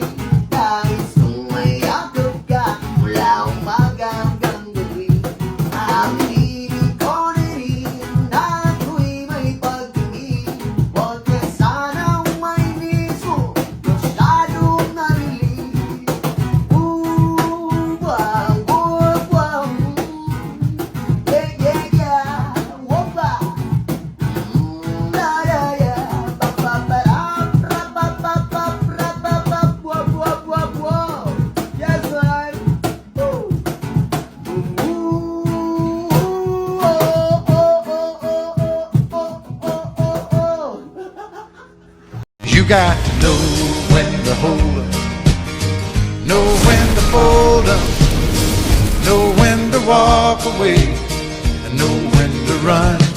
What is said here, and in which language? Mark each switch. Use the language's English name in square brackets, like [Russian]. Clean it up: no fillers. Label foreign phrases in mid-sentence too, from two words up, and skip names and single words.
[Filipino] Nais kong mayakap ka mula umaga hanggang gabi. Ang hilig ko na rin na ako'y may pagtingin. Huwag ka sanang mainis mo, masyadong narinig. Wow, wow, wow. Yeah, yeah, yeah. Wapa. Da, da, yeah. Ba, ba, ba, da, ra, ba, ba, ba, ra, ba, ba, wow, wow, wow, wow. Yes, man. Oh. Oh, oh, oh, oh, oh, oh. [English] You got to know when to hold up, know when to fold up, know when to walk away, and know when to run.